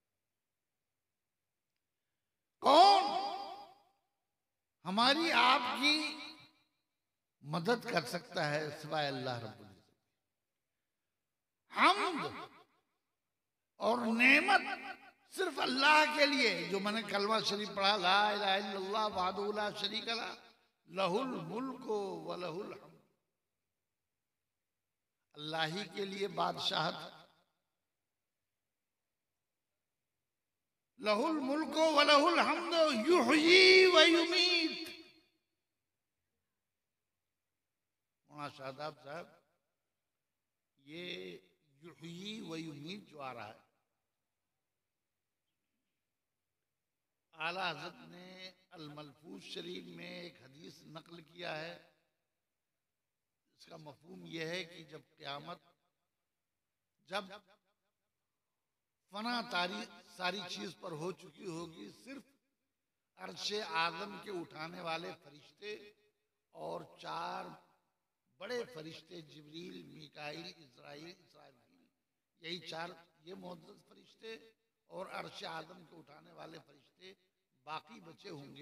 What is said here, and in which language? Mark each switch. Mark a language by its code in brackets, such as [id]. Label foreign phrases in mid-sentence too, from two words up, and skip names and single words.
[hi] कौन हमारी आपकी मदद कर सकता है सिवाय अल्लाह [ar] رب العزة? [hi] हम्द और नेमत सिर्फ अल्लाह के लिए। जो मैंने कलमा शरीफ पढ़ा, [ar] لا إله إلا الله وحده لا شريك له له الملك وله الحمد, [hi] अल्लाह ही के लिए बादशाहत, [ar] له الملك وله الحمد يحيي ويميت. [hi] मौलाना शादाब साहब, ये [ar] يحيي ويميت [hi] जो आ रहा है, आला हज़रत ने अल मलफूज शरीफ में एक हदीस नकल किया है। इसका मफहूम यह है कि जब क़यामत, जब फना तारीख सारी चीज पर हो चुकी होगी, सिर्फ अर्शे आज़म के उठाने वाले फरिश्ते और 4 बड़े फरिश्ते, जिब्रील, मीकाईल, इस्राईल, यही 4 ये मुअज़्ज़ज़ फरिश्ते और अर्शे आज़म के उठाने वाले फरिश्ते बाकी बचे होंगे।